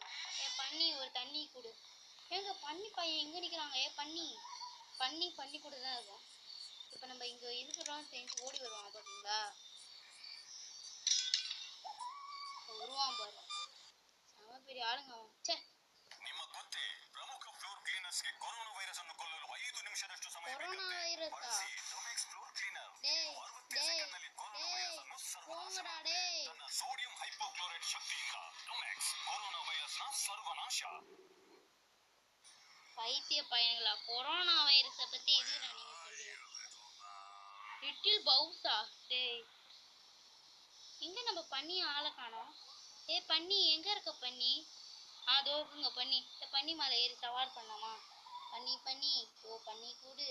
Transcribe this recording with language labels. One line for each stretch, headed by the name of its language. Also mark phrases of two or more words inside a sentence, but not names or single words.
Tamil: பண்ணி ஒரு தண்ணி கொடு. ஏங்க பண்ணி பையன் எங்கே நிற்கிறாங்க? பண்ணி கூட தான் இருக்கும். இப்போ நம்ம இங்கே இருக்கிறோம் தெரிஞ்சு ஓடி வருவாங்க பார்த்தீங்களா? வருவான் பாரு, செம பெரிய ஆளுங்க அவன். சே
Kannada: ನಿಮ್ಮ ಗೊತ್ತೇ ಪ್ರಮುಖ
English: floor cleaners
Kannada: ಗೆ ಕೊರೋನಾ ವೈರಸ್ ಅನ್ನು ಕೊಲ್ಲಲು 5 ನಿಮಿಷದಷ್ಟು ಸಮಯ ಬೇಕು. ಬಳಸಿ ಡೊಮೆಕ್ಸ್ ಫ್ಲೋರ್ ಕ್ಲೀನರ್ 60 ಸೆಕೆಂಡ್ನಲ್ಲಿ ಕೊರೋನಾ ವೈರಸ್ ಅನ್ನು ಸರ್ವನಾಶ ಮಾಡುತ್ತೆ. ತನ್ನ
English: sodium hypochloride
Kannada: ಶಕ್ತಿಯಿಂದ ಡೊಮೆಕ್ಸ್ ಕೊರೋನಾ ವೈರಸ್ ನ ಸರ್ವನಾಶ.
Tamil: பைத்திய பையங்களா, கொரோனா வைரஸை பத்தி எதுக்குடா நீங்க சொல்றீங்க? லிட்டில் பவுசா? டேய் எங்க நம்ம பண்ணி ஆளை காணோம். பண்ணி எங்க இருக்க? பண்ணி அதோ இருக்குங்க. பண்ணி மேலே ஏறி சவார் பண்ணலாமா? பண்ணி ஓ பண்ணி கூடு.